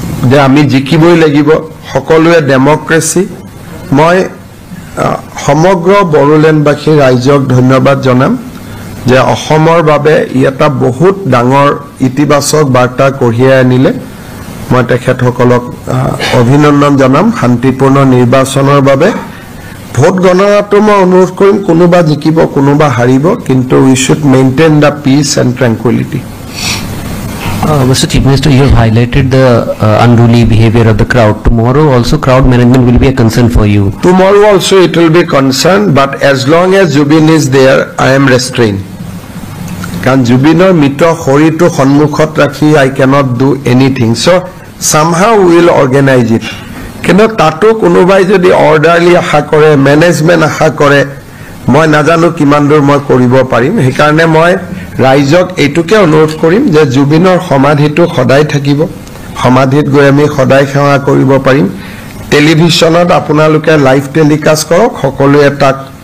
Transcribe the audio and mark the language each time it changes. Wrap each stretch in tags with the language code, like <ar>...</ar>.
<as>যে আমি জিকিবই লাগিব সকলোৱে ডেমক্ৰেসি মই সমগ্ৰ বড়োলেণ্ডবাসী ৰাইজক ধন্যবাদ জনাম যে অসমৰ বাবে ই এটা বহুত ডাঙৰ ইতিবাচক বাৰ্তা কঢ়িয়াই আনিলে মই তেখেতসকলক অভিনন্দন জনাম শান্তিপূৰ্ণ নিৰ্বাচনৰ বাবে ভোট গণনাটো মই অনুৰোধ কৰিম কোনোবা জিকিব কোনোবা হাৰিব কিন্তু</as> <en>We should maintain the peace and tranquility Mr. Chief Minister, you have highlighted the unruly behavior of the crowd. Tomorrow also crowd management will be a concern for you. Tomorrow also it will be concerned, but as long as Jubin is there, I am restrained. Because</en> <as>Jubinor mito horito honmukhot rakhi,</as> <en>I cannot do anything. So somehow we will organize it.</en> <as>Kino tato kunubai jodi orderly aha kore, management aha kore, মই নাজানো কিমান দূৰ মই কৰিব পাৰিম হেকাৰণে মই ৰাইজক এইটোকে অনুৰোধ কৰিম যে জুবিনৰ সমাধিটো সদায় থাকিব সমাধিত গৈ আমি সদায় সেৱা কৰিব পাৰিম টেলিভিছনত আপোনালোকে লাইভ টেলিকাষ্ট কৰক সকলোৱে তাক</as>